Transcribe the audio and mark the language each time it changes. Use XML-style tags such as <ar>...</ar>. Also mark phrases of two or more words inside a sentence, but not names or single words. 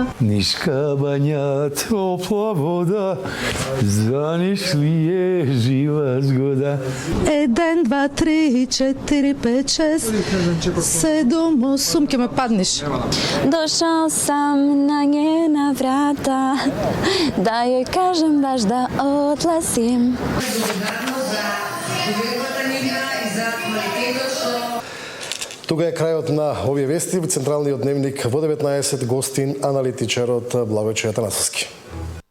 <sr>Нишка бања, топла вода, за ниш ли е жива згода?</sr> <mk>1, 2, 3, 4, 5, 6, 7, 8, ќе ме паднеш.</mk> <sr>Дошол сам на njena vrata da joj kažem baš da odlazim.</sr> <mk>Тука е крајот на овие вести. Централниот дневник во 19 гостин аналитичарот Благојче Атанасовски.</mk>